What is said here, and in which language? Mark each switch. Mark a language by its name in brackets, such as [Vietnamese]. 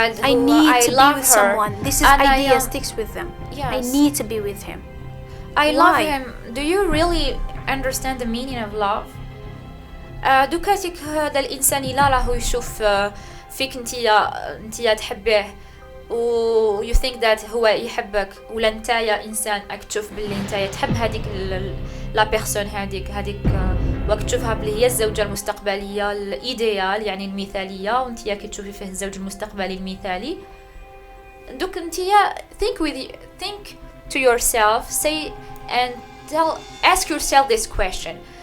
[English] I need to be with someone. This is idea sticks with them. Yes. I need to be with him. I love him. Do you really understand the meaning of love? [Arabic] دوكاتك هذا الإنسان لا راهو يشوف فيك انتيا تحبيه و [English] you think that [Arabic] هو يحبك، ولا نتايا إنسان راك تشوف باللي نتايا تحب هذيك لا بيرسون هذيك وقت تشوفها بلي هي الزوجة المستقبلية الإيديال، يعني المثالية، وانتيا كي تشوفي فيه الزوج المستقبلي المثالي. دوك انتيا [English] think to yourself, say and ask yourself this question.